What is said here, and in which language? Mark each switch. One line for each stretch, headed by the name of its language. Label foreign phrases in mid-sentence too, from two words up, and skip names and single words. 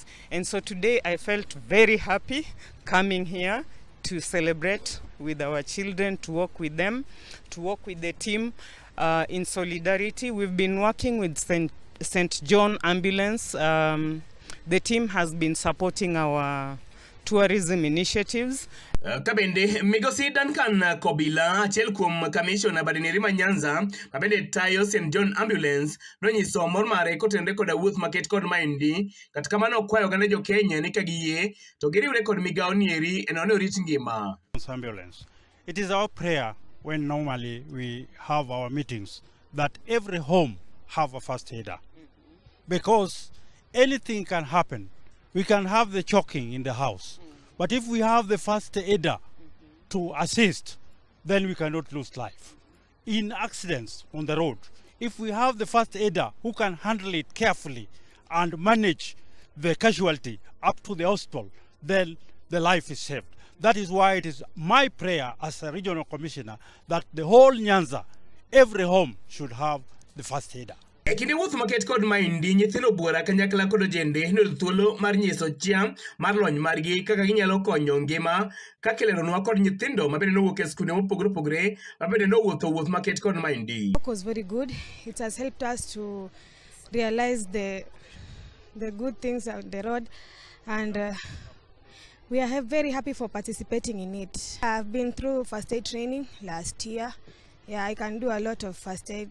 English: And so today I felt very happy coming here to celebrate with our children, to work with them, to work with the team in solidarity. We've been working with St. John Ambulance. The team has been supporting our tourism initiatives.
Luo (Kenya and Tanzania): Kabende Migosi Duncan Kobila achiel kuom commissioner bade neri ma Nyanza mabende tayo St John Ambulance nonyiso mor mare kotenre koda wuoth maket kod maendi kata kamano kwayo oganda jo Kenya ni ka giyie to giriwre kod migao nieri e nono rit ngima.
English: Ambulance. It is our prayer when normally we have our meetings that every home have a first aider, because anything can happen. We can have the choking in the house, but if we have the first aider to assist, then we cannot lose life. In accidents on the road, if we have the first aider who can handle it carefully and manage the casualty up to the hospital, then the life is saved. That is why it is my prayer as a regional commissioner that the whole Nyanza, every home should have the first aider.
Luo (Kenya and Tanzania): Ekinde wuoth maket kod maendi nyithindo buora kanyakla kod ojende noyudo thuolo mar nyiso chia mar lony margi kaka ginyalo konyo ngima ka kileronwa kod nyithindo mabende nowuok e skunde mopogore opogore mabende nowuotho wuoth maket kod maendi.
English: It was very good. It has helped us to realize the good things on the road, and we are very happy for participating in it. I've been through first aid training last year. Yeah, I can do a lot of first aid.